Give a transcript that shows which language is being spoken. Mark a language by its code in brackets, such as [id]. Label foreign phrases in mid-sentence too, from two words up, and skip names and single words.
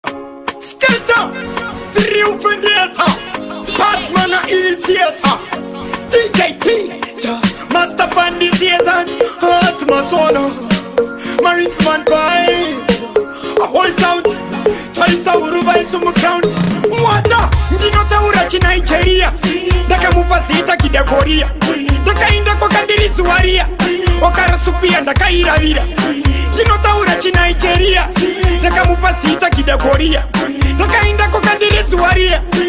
[en] Skater, Triumph Initiator, Batman Initiator, D J T, Master Fund Initiator, Heart Masono, Marines Man Vibes, a whole sound, Toys of Uruba is on the ground. Water, [sn] ndinotaura chiNigeria. Ndakamupa zita Kide Korea. Ndakaenda kwakandiri zuwa riya. Okarasupia ndakairavira. Ndinotaura chiNigeria. Ndakamupa zita Kidakoria. Ndakaenda kokandirizuwaria.